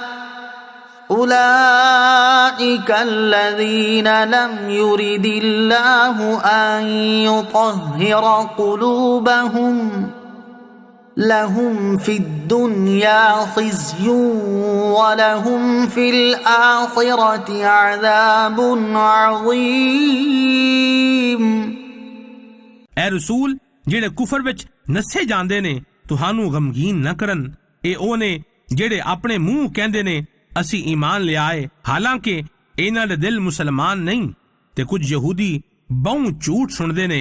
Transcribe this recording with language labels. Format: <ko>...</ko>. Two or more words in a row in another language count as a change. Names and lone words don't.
<ar>أولئك الذين لم يرد الله أن يطهر قلوبهم لهم في الدنيا خزي ولهم في الآخرة عذاب عظيم۔</ar> <pa>اے رسول ਜਿਹੜੇ ਕੁਫਰ ਵਿੱਚ ਨਸੇ ਜਾਂਦੇ ਨੇ ਤੁਹਾਨੂੰ ਗਮਗੀਨ ਨਾ ਕਰਨ। ਇਹ ਉਹ ਨੇ ਜਿਹੜੇ ਆਪਣੇ ਮੂੰਹ ਕਹਿੰਦੇ ਨੇ ਅਸੀਂ ਈਮਾਨ ਲਿਆਏ, ਹਾਲਾਂਕਿ ਇਹਨਾਂ ਦੇ ਦਿਲ ਮੁਸਲਮਾਨ ਨਹੀਂ। ਤੇ ਕੁਝ ਯਹੂਦੀ ਬਹੁ ਝੂਠ ਸੁਣਦੇ ਨੇ।</pa>